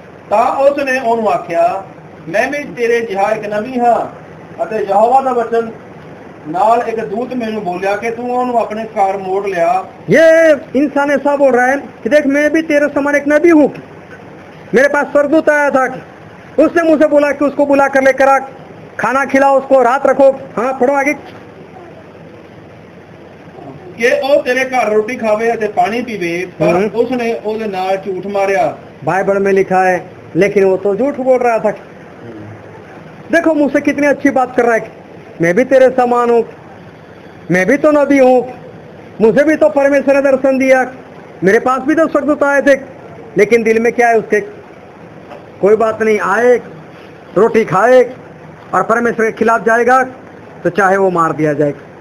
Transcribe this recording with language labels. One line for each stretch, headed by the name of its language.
Punjabi: ਤਾਂ ਉਸ ਨੇ ਉਹਨੂੰ ਆਖਿਆ, ਮੈਂ ਵੀ ਤੇਰੇ ਜਿਹਾ ਇੱਕ ਨਬੀ ਹਾਂ, ਅਤੇ ਯਹੋਵਾ ਦਾ ਵਚਨ ਨਾਲ ਇੱਕ ਦੂਤ ਮੈਨੂੰ ਬੋਲਿਆ ਕਿ ਤੂੰ ਉਹਨੂੰ ਆਪਣੇ ਘਰ ਮੋੜ ਲਿਆ।
Hindi: ये इंसान ऐसा बोल रहा है कि देख, मैं भी तेरे समान एक नबी हूँ, मेरे पास स्वर्गदूत आया था, उसने मुझे बोला कि उसको बुला कर लेकर आ, खाना खिलाओ उसको, रात रखो। हाँ, पढ़ो आगे।
Punjabi: ਕਿ ਉਹ ਤੇਰੇ ਘਰ ਰੋਟੀ ਖਾਵੇ ਅਤੇ ਪਾਣੀ ਪੀਵੇ, ਪਰ ਉਸਨੇ ਉਹਦੇ ਨਾਲ ਝੂਠ ਮਾਰਿਆ।
Hindi: बाइबल में लिखा है, लेकिन वो तो झूठ बोल रहा था। देखो मुझसे कितनी अच्छी बात कर रहा है, मैं भी तेरे समान हूँ, मैं भी तो नबी हूँ, मुझे भी तो परमेश्वर ने दर्शन दिया, मेरे पास भी तो स्वर्गदूत आए थे। लेकिन दिल में क्या है उसके, कोई बात नहीं, आए, रोटी खाए और परमेश्वर के खिलाफ जाएगा तो चाहे वो मार दिया जाएगा।